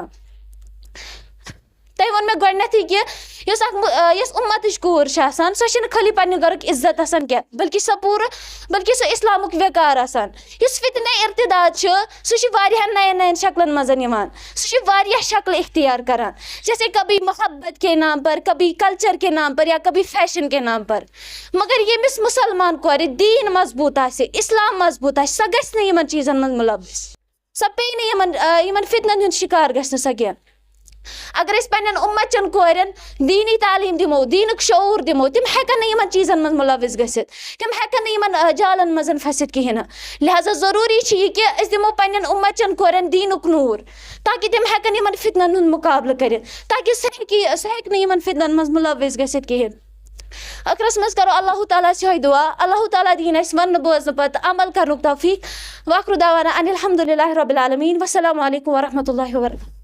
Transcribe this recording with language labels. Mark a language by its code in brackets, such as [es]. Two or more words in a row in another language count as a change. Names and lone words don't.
[ks] تۄہہِ ووٚن مےٚ گۄڈٕنیتھٕے کہِ یۄس اُمتٕچ کوٗر چھِ آسان سۄ چھِنہٕ خٲلی پننہِ گرُک عزت آسان کینٛہہ بلکہِ سۄ اِسلامُک وقار آسان. یُس فتنہ ارتداد چھُ سُہ چھُ واریاہن نین شکلن منٛز یِوان, سُہ چھُ واریاہ شکلہٕ اختیار کران, [ur] جیسے کبھی محبت کے نام پر, کبھی کلچر کے نام پر یا کبھی فیشن کے نام پر. [ks] مگر ییٚمِس مُسلمان کورِ دیٖن مضبوٗط آسہِ, اسلام مضبوٗط آسہِ, سۄ گژھِ نہٕ یِمن چیٖزن منٛز مُلوِث, سۄ پیٚیہِ نہٕ یِمن فتنن ہُنٛد شِکار گژھِ نہٕ سۄ کینٛہہ. اگر أسۍ پننٮ۪ن اُمتچن کورٮ۪ن دیٖنی تعلیٖم دِمو, دیٖنُک شعوٗر دِمو, تِم ہٮ۪کن نہٕ یِمن چیٖزن منٛز مُلوِث گٔژھِتھ, تِم ہٮ۪کن نہٕ یِمن جالن منٛز پھٔسِتھ کِہیٖنۍ نہٕ. لہذا ضروٗری چھُ یہِ کہِ أسۍ دِمو پننٮ۪ن اُمتچن کورٮ۪ن دیٖنُک نوٗر تاکہِ تِم ہٮ۪کن یِمن فتنن ہُنٛد مُقابلہٕ کٔرِتھ, تاکہِ سُہ ہٮ۪کہِ نہٕ یِمن فتنن منٛز مُلوِث گٔژھِتھ کِہیٖنۍ. ٲخرس منٛز کرو اللہ تعالیٰ ہس یِہوے دُعا, اللہ تعالیٰ دِیِن اَسہِ وَننہٕ بوزنہٕ پتہٕ عمل کرنُک توفیٖق. [ar] وآخرُ دعوانا ان الحمدُللہ رب العالمیٖن. والسلام علیکم ورحمتہ اللہ وبرکاتہ.